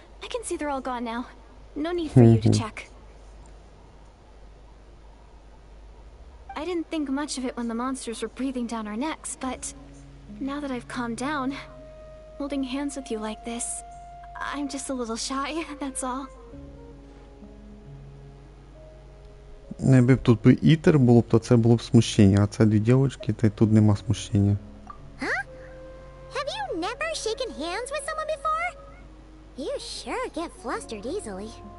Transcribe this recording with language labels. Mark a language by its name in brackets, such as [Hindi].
[English] I can see they're all gone now. No need for you to check. I didn't think much of it when the monsters were breathing down our necks, but now that I've calmed down, holding hands with you like this, I'm just a little shy, that's all. [Ukrainian] Не якби тут би ітер було б, то це було б смущення, а це дві дівчатки, та й тут нема смущення. Huh? [English] Have you never shaken hands with someone before? You sure get flustered easily.